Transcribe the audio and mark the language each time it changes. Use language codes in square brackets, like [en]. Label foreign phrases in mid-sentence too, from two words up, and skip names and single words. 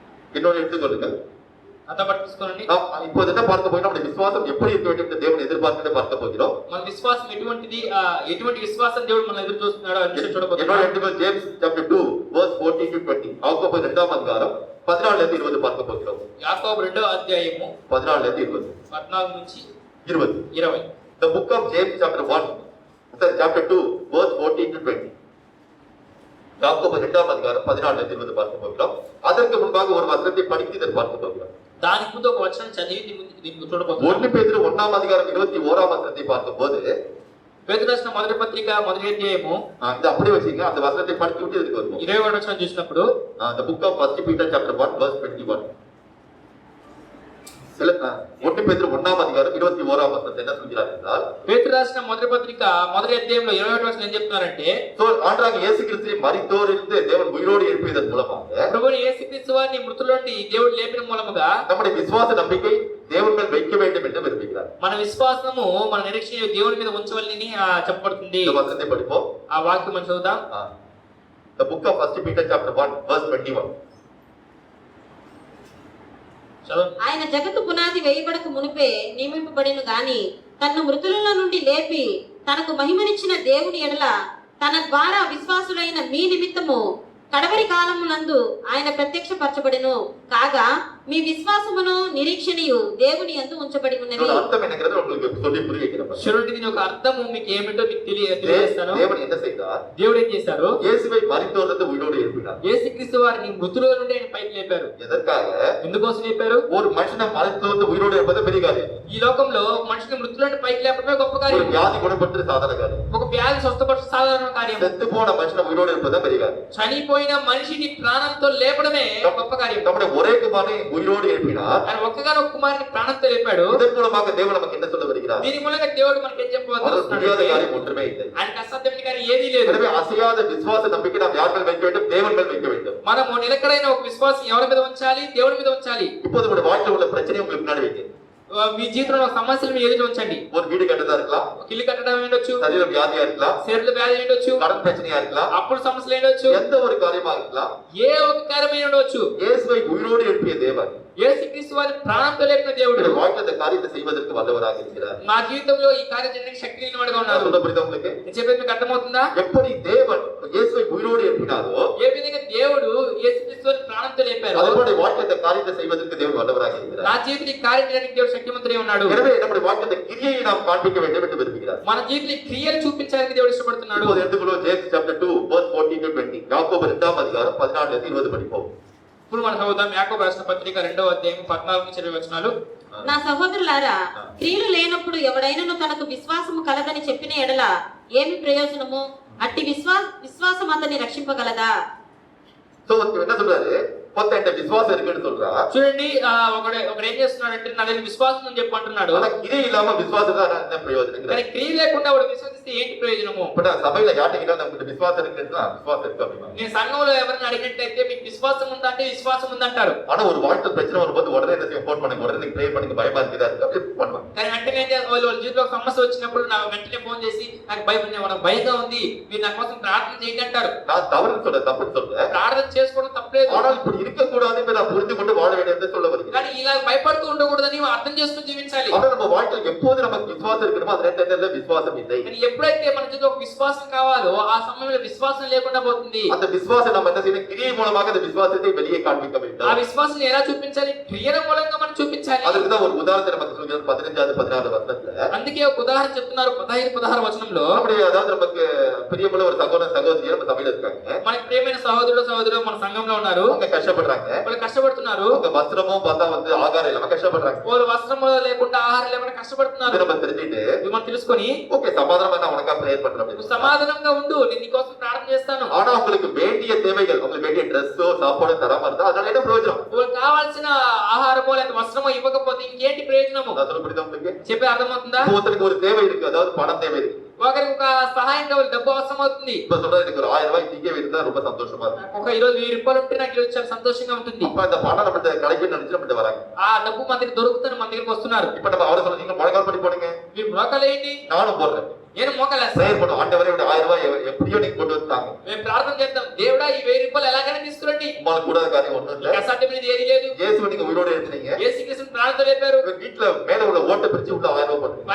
[ta] இன்னொன்று எடுத்துக்கொள்ளுங்கள். [te] అంతా పట్టించుకోనండి. [ta] நாம் இப்போது என்ன பார்க்க போகிறோம், நம்முடைய விசுவாசம் எப்படி இருக்க வேண்டும் என்று தேவன் எதிர்பார்த்து பார்க்க போகிறோம். [te] మన విశ్వాసం ఎటువంటిది, ఎటువంటి విశ్వాసం దేవుడు మన ఎదురు చూస్తున్నాడో అని [ta] இன்னொரு [te] చూడబోతున్నాం. [ta] எடுத்துக்கொள், ஜேம்ஸ் [en] chapter 2 verse 14 to 20. [ta] யாக்கோபு 2ஆம் அதிகாரம் 14 ல இருந்து 20 பார்க்க போகிறோம். [te] యాకోబు 2వ అధ్యాయము [ta] 14 ல இருந்து 20. [te] 14 నుంచి 20. 20. [en] The book of James chapter 1, chapter 2 verse 14 to 20. [ta] யாக்கோபு 2ஆம் அதிகாரம் 14 ல இருந்து 20 பார்க்க போகிறோம். அதற்கு முன்பாக ஒரு வசனத்தை படித்து இதை பார்க்க போகிறோம். [te] దానికి ముందు ఒక వచనం చదివి దీన్ని చూడబోతున్నాం. [ta] 1 பேதுரு 1ஆம் அதிகாரம் 21ஆம் வசனத்தை பார்க்கும்போது, [te] పేతురు రాసిన మొదటి పత్రిక మొదటి అధ్యాయము [ta] இது அப்படியே வச்சீங்க, அந்த వசனத்தை படித்து விட்டு இதுக்கு வருவோம். [te] 21వ వచనం చూసినప్పుడు [en] The book of 1 Peter chapter 1 verse 21. [ta] 1 பேதுரு 1ஆம் அதிகாரம் 21ஆம் வசனத்தை என்ன சொல்கிறார் என்றால், [te] పేతురు రాసిన మొదటి పత్రిక మొదటి అధ్యాయంలో 21వ వచనం ఏం చెప్తున్నారంటే, [ta] ஆண்டவராகிய இயேசு கிறிஸ்துவை மரித்தோரிலிருந்து தேவன் உயிரோடு எழுப்பியதன் மூலமாக [te] ప్రభువైన యేసుక్రీస్తు వారిని మృతుల నుండి దేవుడు లేపిన మూలముగా [ta] நம்முடைய விசுவாச நம்பிக்கை தேவன் மேல் வைக்க வேண்டும் என்று விரும்புகிறார். [te] మన విశ్వాసము మన నిరీక్షణ దేవుని మీద ఉంచవలని చెప్పబడుతుంది. [ta] இந்த வசனத்தை படிப்போம். [te] ఆ వాక్యం మనం చదువుదాం. [en] The book of 1 Peter chapter 1 verse 21. [te] ఆయన జగత్తు పునాది వేయబడక మునిపే నియమింపబడిను గాని తన్ను మృతులలో నుండి లేపి తనకు మహిమనిచ్చిన దేవుని ఎడల తన ద్వారా విశ్వాసులైన మీ నిమిత్తము కడవరి కాలమునందు ఆయన ప్రత్యక్షపరచబడెను కాగా మీ విశ్వాసమును నిరీక్షణయు దేవుని యందు ఉంచబడి ఉన్నవి. [ta] அர்த்தம் என்னங்கிறது உங்களுக்கு சொல்லி புரிய வைக்கிறேன். [te] చూడండి, దీని ఒక అర్థము మీకు ఏమిటో మీకు తెలియజేస్తాను. [ta] தேவன் என்ன செய்தார்? [te] దేవుడు ఏం చేశారు? [ta] இயேசுவை மரித்தோரிலிருந்து உயிரோடு எழுப்பினார். [te] యేసుక్రీస్తు వారిని మృతుల నుండి ఆయన పైకి లేపారు. [ta] எதற்காக? [te] ఎందుకోసం లేపారు? [ta] ஒரு மனுஷனை மரித்தோரிலிருந்து உயிரோடு எழுப்பது பெரிய காரியம். [te] ఈ లోకంలో మనిషిని మృతుల నుండి పైకి లేపడమే గొప్ప [ta] ஒரு [te] కార్యం. [ta] வியாதி குணப்படுத்துறது சாதாரண காரியம். [te] ఒక వ్యాధి స్వస్థపరచడం సాధారణ కార్యం. [ta] செத்து போன மனுஷனை உயிரோடு எழுப்பது பெரிய காரியம். [te] చనిపోయిన మనిషిని ప్రాణంతో లేపడమే గొప్ప కార్యం. [ta] நம்முடைய ஒரே குமாரனை உயிரோடு எழுப்பினார். [te] ఆయన ఒక్కగానొక్క కుమారుని ప్రాణంతో లేపాడు. [ta] இதன் மூலமாக தேவன் நமக்கு என்ன சொல்ல வருகிறார்? [te] దీని మూలంగా దేవుడు మనకి ఏం [ta] முடியாத [te] చెప్పబోతున్నాడు? [ta] காரியம் ஒன்றுமே இல்லை. [te] ఆయనకి అసాధ్యమైన కార్యం ఏదీ లేదు. [ta] எனவே அசையாத விசுவாச நம்பிக்கை நாம் யார் மேல் வைக்க வேண்டும்? தேவன் மேல் வைக்க வேண்டும். [te] మనము నిలకడైన ఒక విశ్వాసం ఎవరి మీద ఉంచాలి? దేవుడి మీద ఉంచాలి. [ta] இப்போது உங்களுடைய வாழ்க்கையில் உள்ள பிரச்சனை உங்களுக்கு முன்னாடி வைங்க. [te] మీ జీవితంలో ఒక సమస్యలు మీ ఎదురు ఉంచండి. [ta] ஒரு வீடு கட்டதா இருக்கலாம், [te] ఒక ఇల్లు కట్టడం ఉండొచ్చు, [ta] சரீர வியாதியா இருக்கலாம், [te] శరీర వ్యాధి ఉండొచ్చు, [ta] கடன் பிரச்சனையா இருக்கலாம், [te] అప్పుడు సమస్యలు ఉండొచ్చు, [ta] எந்த ஒரு காரியமா இருக்கலாம். [te] ఏ ఒక కార్యమై ఉండొచ్చు. [ta] இயேசுவை உயிரோடு எழுப்பிய தேவன் [te] యేసుక్రీస్తు వారి ప్రాణంతో లేపిన దేవుడు [ta] உங்களுடைய வாழ்க்கையில் இந்த காரியத்தை செய்வதற்கு வல்லவராக இருக்கிறார். [te] నా జీవితంలో ఈ కార్యం చేయడానికి శక్తి లేనివాడుగా [ta] நான் [te] ఉన్నారు. [ta] சொல்ல புரியுதா உங்களுக்கு? [te] నేను చెప్పేది మీకు అర్థమవుతుందా? [ta] எப்படி தேவன் இயேசுவை உயிரோடு எழுப்பினாரோ, [te] ఏ విధంగా దేవుడు యేసుక్రీస్తు వారి ప్రాణంతో లేపారు, [ta] அதே வாழ்க்கை இந்த காரியத்தை செய்வதற்கு தேவன் வல்லவராக இருக்கிறார். [te] నా జీవితం ఈ కార్యం చేయడానికి దేవుడు శక్తిమంతుడై ఉన్నాడు. [ta] எனவே நம்முடைய வாழ்க்கையில் கிரியை நாம் காண்பிக்க வேண்டும் என்று விரும்புகிறார். [te] మన జీవితంలో క్రియలు చూపించడానికి దేవుడు ఇష్టపడుతున్నాడు. [ta] இப்போது எடுத்துக்கொள்வோம் ஜேம்ஸ் [en] chapter 2 verse 14 to 20. [ta] யாக்கோபு 2ஆம் அதிகாரம் 14 ல இருந்து 20 படிப்போம். [te] ఇప్పుడు మనం చదువుదాం యాకోబు రాసిన పత్రిక 2వ అధ్యాయం 14 నుంచి 20 వచనాలు. నా సహోదరులారా, క్రియలు లేనప్పుడు ఎవడైనను తనకు విశ్వాసము కలదని చెప్పిన ఎడల ఏమి ప్రయోజనము? అట్టి విశ్వాసం అతన్ని రక్షింపగలదా? [ta] சோ என்ன சொல்றாரு? மொத்த விசுவாசம் இருக்குன்னு சொல்றா. [te] చూడండి, ఒకడు ఏం చేస్తున్నాడంటే నా దగ్గర విశ్వాసం అని చెప్పి అంటున్నాడు. [ta] ஆனா கிரியை இல்லாம விசுவாசம் தான் என்ன பிரயோஜனம்? [te] కానీ క్రియ లేకుండా వాడు విశ్వసిస్తే ఏంటి ప్రయోజనము? [ta] இப்ப நான் சபையில யார்கிட்ட நமக்கு விசுவாசம் இருக்குன்னா விசுவாசம் இருக்கு அப்படிமா. [te] నేను సంఘంలో ఎవరైనా అడిగినట్లయితే మీకు విశ్వాసం ఉందా అంటే విశ్వాసం ఉందంటారు. [ta] ஆனா ஒரு வாழ்க்கை பிரச்சனை வரும்போது உடனே என்ன செய்ய? ஃபோன் பண்ணுங்க, உடனே ப்ரே பண்ணுங்க, பயமா இருக்குதா இருக்கு அப்படி பண்ணுவாங்க. [te] కానీ వెంటనే వాళ్ళ జీవితంలో ఒక సమస్య వచ్చినప్పుడు నా వెంటనే ఫోన్ చేసి నాకు భయంగా ఉంది, మీరు నా కోసం ప్రార్థన చేయండి అంటారు. [ta] நான் தவறுன்னு சொல்ல, தப்புன்னு சொல்றேன். [te] ప్రార్థన చేసుకోవడం తప్పలేదు. [ta] ஆனால் இப்படி இருக்க கூடாது என்று நான் புரிந்து கொண்டு வாழ வேண்டும் என்று சொல்ல வருகிறேன். [te] కానీ ఇలా భయపడుతూ ఉండకూడదని అర్థం చేసుకుని జీవించాలి. [ta] ஆனா நம்ம வாழ்க்கையில் எப்போது நமக்கு விசுவாசம் இருக்கணுமோ அந்த நேரத்துல விசுவாசம் இல்லை. [te] కానీ ఎప్పుడైతే మన జీవితంలో ఒక విశ్వాసం కావాలో ఆ సమయంలో విశ్వాసం లేకుండా పోతుంది. [ta] அந்த விசுவாசம் நம்ம என்ன செய்யணும்? கிரியை மூலமாக அந்த விசுவாசத்தை வெளியே காண்பிக்க வேண்டும். [te] ఆ విశ్వాసం ఎలా చూపించాలి? క్రియల మూలంగా మనం చూపించాలి. [ta] அதுக்கு தான் ஒரு உதாரணத்தை நமக்கு சொல்கிறார் 15வது 16வது வசனத்துல. [te] అందుకే ఒక ఉదాహరణ చెప్తున్నారు 15-16 వచనంలో. [ta] நம்முடைய அதாவது நமக்கு பிரியமுள்ள ஒரு சகோதரன் சகோதரி நம்ம சபையில இருக்காங்க. [te] మనకి ప్రియమైన సహోదరుడు మన సంఘంలో ఉన్నారు. [ta] அவங்க కష్టப்படுறாங்க. [te] వాళ్ళు కష్టపడుతున్నారు. [ta] அவங்க வஸ்திரமும் பார்த்தா வந்து ఆహారం ఇல்லாம కష్టப்படுறாங்க. [te] వాళ్ళు వస్త్రము లేకుండా ఆహారం లేకుండా కష్టపడుతున్నారు. [ta] இதை நம்ம தெரிஞ்சுட்டு [te] ఇది మనం తెలుసుకొని [ta] ஓகே సమాధానமா நான் உனக்கு ப்ரேயர் பண்றேன். [te] నువ్వు సమాధానంగా ఉండు, నేను నీకోసం ప్రార్థన చేస్తాను. [ta] ஆனா உங்களுக்கு வேண்டிய தேவைகள், உங்களுக்கு வேண்டிய ட்ரெஸ்ஸோ சாப்பாடோ தராம இருந்தா அதனால என்ன பிரயோஜனம்? [te] వాళ్ళకి కావాల్సిన ఆహారమో లేదా వస్త్రమో ఇవ్వకపోతే ఇంకేంటి ప్రయోజనము? [ta] நான் சொல்ல புரியுதா உங்களுக்கு? [te] చెప్పే అర్థమవుతుందా? [ta] ஒருத்தருக்கு ஒரு தேவை இருக்கு, அதாவது பணம் தேவை இருக்கு. [te] ఒకరికి ఒక సహాయం కావాలి, డబ్బు అవసరం అవుతుంది. [ta] இப்ப சொல்றது எனக்கு ஒரு 1000 ரூபாய் இன்னைக்கே இருந்தா ரொம்ப சந்தோஷமா இருக்கு. [te] ఒక ఈరోజు 1000 రూపాయలు ఉంటే నాకు ఈరోజు చాలా సంతోషంగా ఉంటుంది. [ta] அப்ப அந்த பணம் நம்ம கிடைக்கும்னு நினைச்சு நம்ம வராங்க. [te] ఆ డబ్బు మన దగ్గర దొరుకుతుంది, మన దగ్గరికి వస్తున్నారు. [ta] இப்ப நம்ம அவரை சொல்ல, நீங்க முழங்கால் பண்ணி போடுங்க, [te] మీరు మోకాలు వేయండి, [ta] நானும் போடுறேன். [te] నేను మోకలేస్తాను. [ta] பிரேயர் பண்ணுவோம். ஆண்டவரே ஒரு 1000 ரூபாய் எப்படியோ நீங்க கொண்டு வந்துட்டாங்க. [te] మేము ప్రార్థన చేద్దాం, దేవుడా ఈ 1000 రూపాయలు ఎలాగైనా తీసుకురండి. [ta] உங்களுக்கு கூடாத காரியம் ஒண்ணும் இல்ல. [te] అసాధ్యమైనది ఏది లేదు. [ta] இயேசுவை நீங்க உயிரோட எழுப்பினீங்க. [te] యేసుక్రీస్తుని ప్రాణంతో లేపారు. [ta] உங்க வீட்டுல மேல உள்ள ஓட்டை பிரிச்சு உள்ள 1000 ரூபாய் போடுங்க.